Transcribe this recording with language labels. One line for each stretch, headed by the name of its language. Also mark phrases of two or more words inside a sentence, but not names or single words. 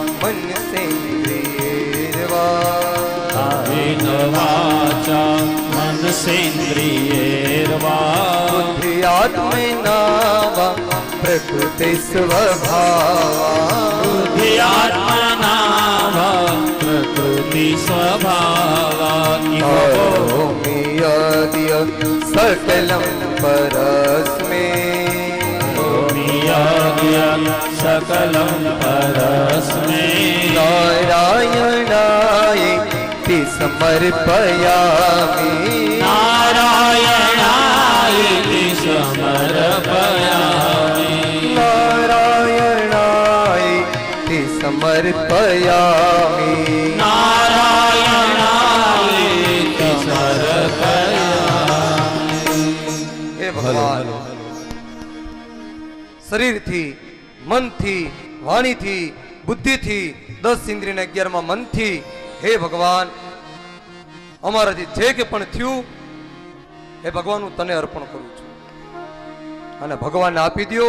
Sanskrit: મનસેન્દ્રિયેર્વા બુદ્ધિયાત્મના પ્રકૃતિ સ્વભાવા સકલમ પરસ્મે सकलं परस्मै नारायणाय ते समर्पयामि नारायणाय ते समर्पयामि नारायणाय ते समर्पयामि नारायणाय ते समर्पयामि.
Gujarati: હે ભગવાન, શરીરથી, મનથી, વાણીથી, બુદ્ધિથી, 10 ઇન્દ્રિયના 11મા મનથી, હે ભગવાન, અમારાથી જે કે પણ થયું એ ભગવાન હું તને અર્પણ કરું છું. અને ભગવાનને આપી દો.